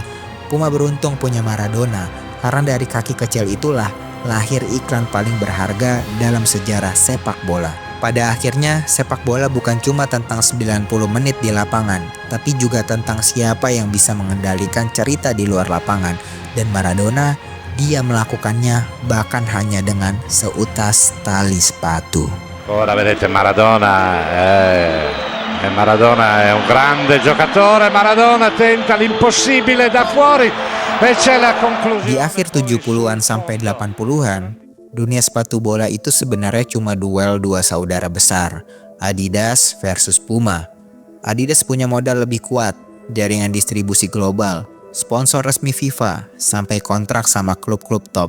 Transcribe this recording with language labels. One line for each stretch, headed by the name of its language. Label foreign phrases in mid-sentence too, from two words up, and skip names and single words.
Indonesian: Puma beruntung punya Maradona, karena dari kaki kecil itulah lahir iklan paling berharga dalam sejarah sepak bola. Pada akhirnya, sepak bola bukan cuma tentang 90 menit di lapangan, tapi juga tentang siapa yang bisa mengendalikan cerita di luar lapangan. Dan Maradona, dia melakukannya bahkan hanya dengan seutas tali sepatu.
Italian: Ora vedete Maradona è un grande giocatore. Maradona tenta l'impossibile da fuori e c'è la conclusione.
Indonesian: Di akhir 70-an sampai 80-an, dunia sepatu bola itu sebenarnya cuma duel dua saudara besar, Adidas versus Puma. Adidas punya modal lebih kuat, jaringan distribusi global, sponsor resmi FIFA, sampai kontrak sama klub-klub top.